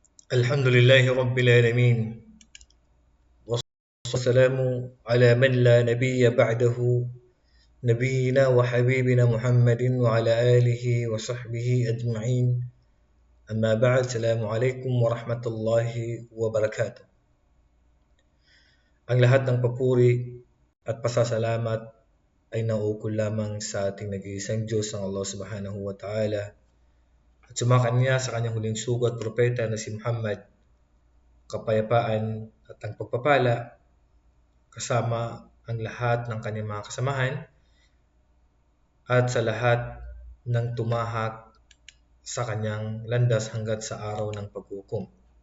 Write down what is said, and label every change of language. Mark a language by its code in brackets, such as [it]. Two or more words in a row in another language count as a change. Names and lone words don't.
[ar] الحمد لله رب العالمين والسلام على من لا نبي بعده نبينا وحبيبنا محمد وعلى آله وصحبه أجمعين أما بعد السلام عليكم ورحمة الله وبركاته. [tl] Ang lahat ng papuri at pasasalamat ay nauukol lamang sa ating nag-iisang Diyos ang Allah [ar] سبحانه وتعالى [tl] at sumakanya sa kanyang huling sugo at propeta na si Muhammad, kapayapaan at ang pagpapala kasama ang lahat ng kanyang mga kasamahan at sa lahat ng tumahak sa kanyang landas hanggat sa araw ng paghukom.